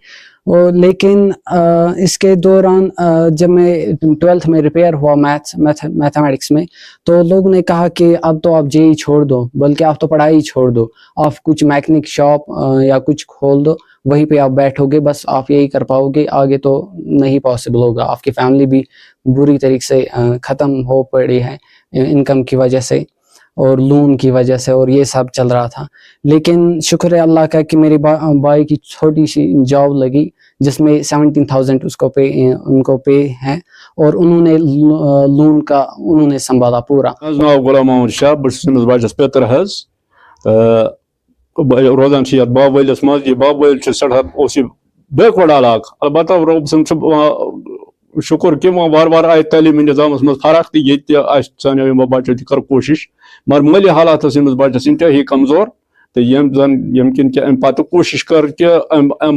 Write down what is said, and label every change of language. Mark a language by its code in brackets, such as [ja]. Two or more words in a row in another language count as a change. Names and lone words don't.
[ur] لیکن اس کے دوران جب میں 12th میں ریپیئر ہوا میتھمیٹکس میں، تو لوگوں نے کہا کہ اب تو آپ JEE چھوڑ دو، بلکہ آپ تو پڑھائی چھوڑ دو، آپ کچھ [en] mechanic shop [ur] یا کچھ کھول دو، وہیں پہ آپ بیٹھو گے، بس آپ یہی کر پاؤ گے، آگے تو نہیں پاسبل ہوگا، آپ کی فیملی بھی بری طریقے سے ختم ہو پڑی ہے انکم کی وجہ سے اور لون کی وجہ سے، اور یہ سب چل رہا تھا۔ لیکن شکر ہے اللہ کا کہ میرے بھائی کی چھوٹی سی جاب لگی، جس میں 17,000 ان کو پے ہے، اور انہوں نے لون کا انہوں نے سنبھالا پورا۔ [ks] ناو غلام محمد شاہ، بس بچس پیتر روزان باب ویلس مز، یہ باب ویل سٹھا بیکوٲڈ علاقہٕ البتہ رۄب سُنٛد چھُ شُکُر کہِ وۄنۍ وارٕ وارٕ آیہِ تعلیٖمی نِظامَس منٛز فرق تہٕ ییٚتہِ تہِ آسہِ سانیو یِمو بَچو تہِ کٔر کوٗشِش مگر مٲلی حالات ٲس أمِس بَچَس اِنتہٲیی کمزور تہٕ ییٚمہِ کِنۍ کہِ اَمہِ پَتہٕ کوٗشِش کٔر کہِ اَمہِ